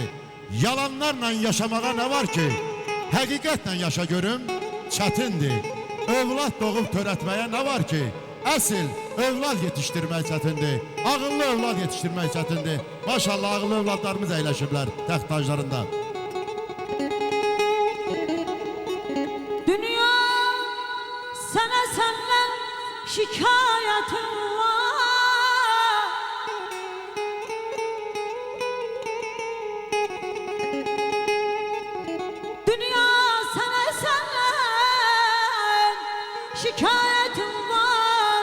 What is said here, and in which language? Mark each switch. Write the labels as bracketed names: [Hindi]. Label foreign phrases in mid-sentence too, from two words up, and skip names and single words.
[Azerbaijani] Yalanlarla yaşamağa nə var ki? Həqiqətlə yaşa görüm, çətindir. Övlad doğub törətməyə nə var ki? Əsl övlad yetişdirmək çətindir. Ağıllı övlad yetişdirmək çətindir. Maşallah ağıllı övladlarımız əyləşiblər təxt taclarında. [Turkish] Dünya sana senden şikayetim var. Dünya sana senden şikayetim var.